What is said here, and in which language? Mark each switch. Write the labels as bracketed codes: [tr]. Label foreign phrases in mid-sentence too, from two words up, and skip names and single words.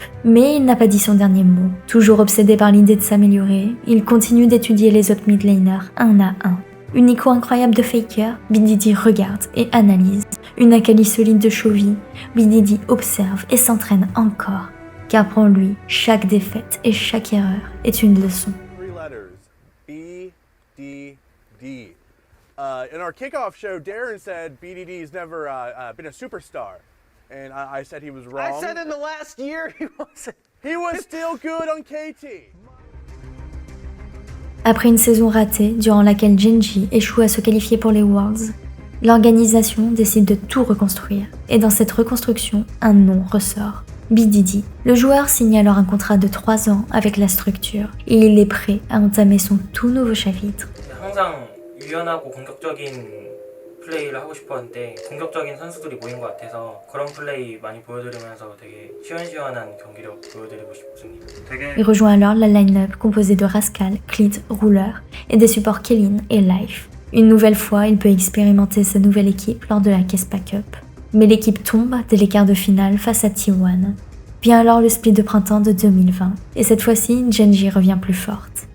[fr] Mais il n'a pas dit son dernier mot. Toujours obsédé par l'idée de s'améliorer, il continue d'étudier les autres [en] mid laners [fr] un à un. Unico incroyable de Faker, BDD regarde et analyse. Une Akali solide de Chovy, BDD observe et s'entraîne encore. Car pour lui, chaque défaite et chaque erreur est une leçon. [en] 3 letters. B-D-D. In our kickoff show, Darren said BDD's never been a superstar, and I said he was wrong. I said in the last year he wasn't. He was still good on KT. [fr] Après une saison ratée, durant laquelle Gen.G échoue à se qualifier pour les Worlds, l'organisation décide de tout reconstruire. Et dans cette reconstruction, un nom ressort. BDD. Le joueur signe alors un contrat de 3 ans avec la structure et il est prêt à entamer son tout nouveau chapitre. [ko] 항상 유연하고 공격적인 플레이를 하고 싶었는데 공격적인 선수들이 모인 것 같아서 그런 플레이 많이 보여드리면서 되게 시원시원한 경기력 보여드리고 싶습니다. [fr] Il rejoint alors la line-up composée de Rascal, Clit, Ruler et des supports Kellyn et Life. Une nouvelle fois, il peut expérimenter sa nouvelle équipe lors de la Kespa Cup. Mais l'équipe tombe dès les quarts de finale face à T1. Vient alors le split de printemps de 2020, et cette fois-ci, Gen.G revient plus forte.